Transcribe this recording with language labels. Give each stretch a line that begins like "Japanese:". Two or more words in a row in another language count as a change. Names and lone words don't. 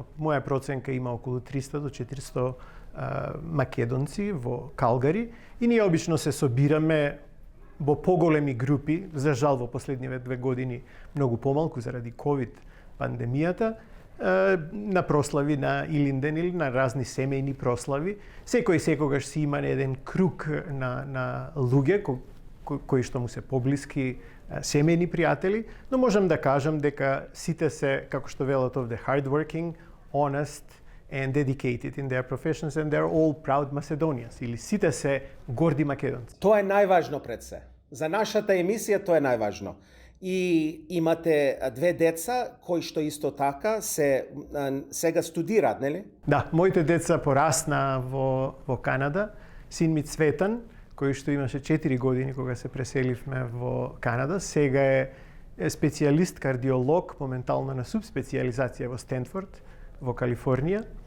Macedonian: Моја проценка има околу 300 до 400 македонци во Калгари и ние обично се собираме во поголеми групи, за жал во последниве 2 години многу помалку заради ковид пандемијата, на прослави на Илинден или на разни семејни прослави. Секој секогаш си има еден круг на луѓе кои што му се поблиски семејни пријатели, но можам да кажам дека сите се, како што велат овде,
English: hardworking, honest and dedicated in their professions and they're all proud Macedonians,
Macedonian: или сите се горди македонци. Тоа е најважно пред се. За нашата емисија тоа е најважно. И имате 2 деца кои што исто така сега студираат, нели? Да, моите деца порасна во Канада. Син ми Цветан, кој што имаше 4 години кога се преселивме во Канада, сега е специјалист кардиолог, моментално на субспецијализација во Стенфорд, во Калифорнија.